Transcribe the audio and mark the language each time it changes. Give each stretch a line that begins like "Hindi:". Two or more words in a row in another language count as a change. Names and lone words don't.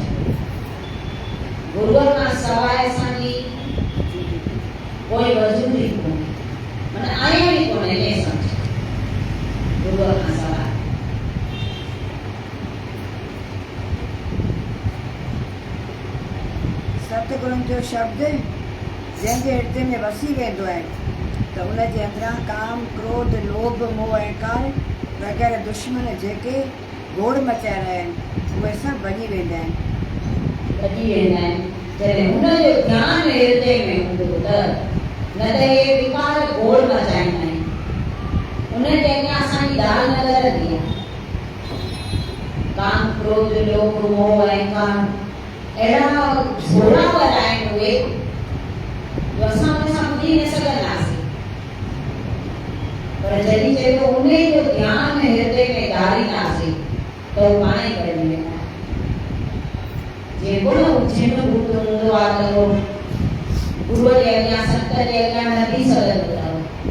Sindhi: गुरूअ खां सवाइ असांजी कोई वजूद ई कोन्हे, माना आहियूं ई कोन्हे, ईअं सम्झो। गुरूअ खां सवाइ सतगुरुनि जो शब्द जंहिंजे हृदय में वसी वेंदो आहे त उनजे अंदरां काम, क्रोध, लोभ, मोह, अहंकार वग़ैरह दुश्मन जेके गोड़ मचाए रहिया आहिनि उहे सभु भॼी वेंदा आहिनि। भॼी वेंदा आहिनि जॾहिं हुनजो ध्यानु हृदय में हूंदो त न त हे विकार गोड़ मचाईंदा आहिनि, उन्हनि जे अॻियां असांजी दाल न लॻंदी आहे। काम, क्रोध, लोभ, मोह, अहंकार अहिड़ा घोड़ावर आहिनि उहे जो असां हुन सां ॿुधी न सघंदासीं। पर जॾहिं चए थो उन जो ध्यानु हृदय में धारींदासीं त उहो पाण ई करे वेंदा। जेको न उज्जैन भूत हूंदो आहे त उहो गुरूअ जे अॻियां संत जे अॻियां न थी सघंदो अथव।